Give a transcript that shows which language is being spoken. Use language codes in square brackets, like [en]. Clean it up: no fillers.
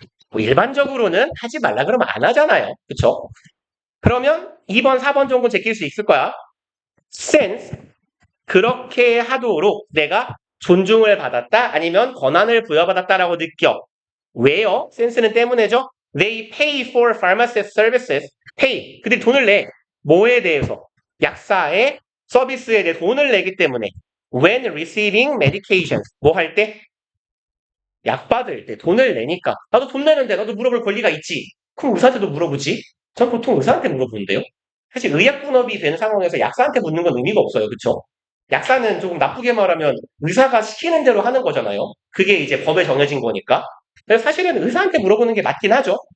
[ko] 뭐 일반적으로는 하지 말라 그러면 안 하잖아요. 그쵸? 그러면 2번, 4번 정도 제낄 수 있을 거야. since 그렇게 하도록 내가 존중을 받았다 아니면 권한을 부여받았다라고 느껴. 왜요? sense는 때문에죠. [en] They pay for pharmacist services. [ko] pay. 그들이 돈을 내. 뭐에 대해서? 약사의 서비스에 대해 돈을 내기 때문에. [en] When receiving medications. [ko] 뭐 할 때? 약 받을 때 돈을 내니까. 나도 돈 내는데 나도 물어볼 권리가 있지. 그럼 의사한테도 물어보지. 전 보통 의사한테 물어보는데요. 사실 의약분업이 된 상황에서 약사한테 묻는 건 의미가 없어요. 그쵸? 약사는 조금 나쁘게 말하면 의사가 시키는 대로 하는 거잖아요. 그게 이제 법에 정해진 거니까. 그래서 사실은 의사한테 물어보는 게 맞긴 하죠.